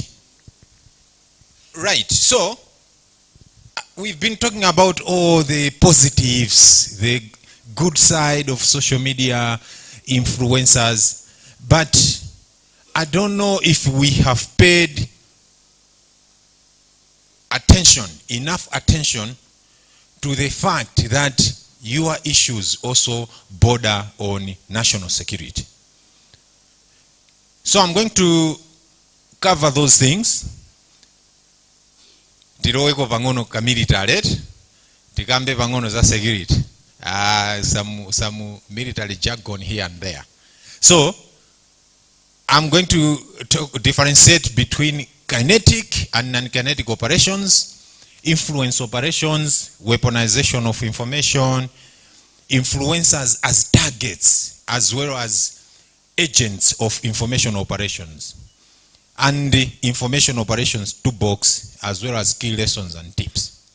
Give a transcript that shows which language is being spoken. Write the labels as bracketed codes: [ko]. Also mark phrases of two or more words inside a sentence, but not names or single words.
[en] Right, so we've been talking about all the positives, the good side of social media influencers, but I don't know if we have paid enough attention to the fact that your issues also border on national security. So I'm going to cover those things. [ny] Tiroweko vangono ka military, tikambe vangono za security. [en] Some military jargon here and there. So I'm going to differentiate between kinetic and non-kinetic operations, influence operations, weaponization of information, influencers as targets, as well as agents of information operations, and the information operations toolbox, as well as key lessons and tips.